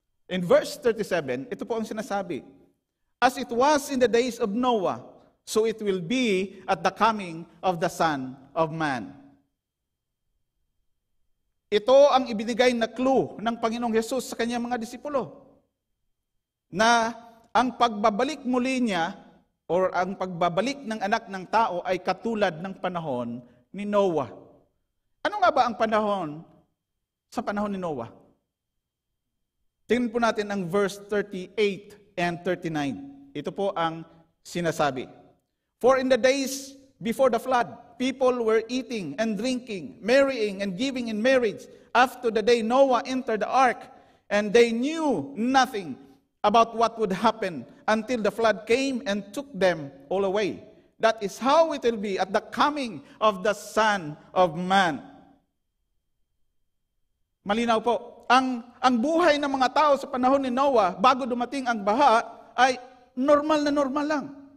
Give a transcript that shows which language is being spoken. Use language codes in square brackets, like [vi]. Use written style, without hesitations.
[en] In verse 37, [tl] ito po ang sinasabi, [en] as it was in the days of Noah, so it will be at the coming of the Son of Man. [tl] Ito ang ibinigay na clue ng Panginoong Hesus sa kanyang mga disipulo. Na ang pagbabalik muli niya, or ang pagbabalik ng anak ng tao ay katulad ng panahon ni Noah. Ano nga ba ang panahon sa panahon ni Noah? Tingnan po natin ang verse 38 and 39. Ito po ang sinasabi. [en] For in the days before the flood, people were eating and drinking, marrying and giving in marriage after the day Noah entered the ark, and they knew nothing about what would happen until the flood came and took them all away. That is how it will be at the coming of the Son of Man. [tl] Malinaw po, ang buhay ng mga tao sa panahon ni Noah bago dumating ang baha ay normal na normal lang.